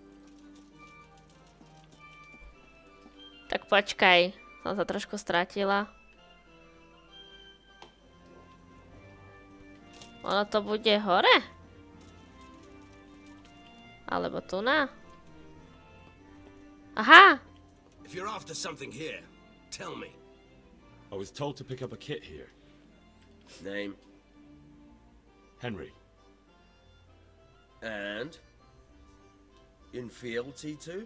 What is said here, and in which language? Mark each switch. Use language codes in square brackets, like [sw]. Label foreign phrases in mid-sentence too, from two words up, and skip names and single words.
[sk] Tak počkaj, som sa trošku stratila. Ono to bude hore? Alebo tu na? Aha! [en] If you're after something here, tell me. I was told to pick up a kit here. Name Henry. and in fealty to?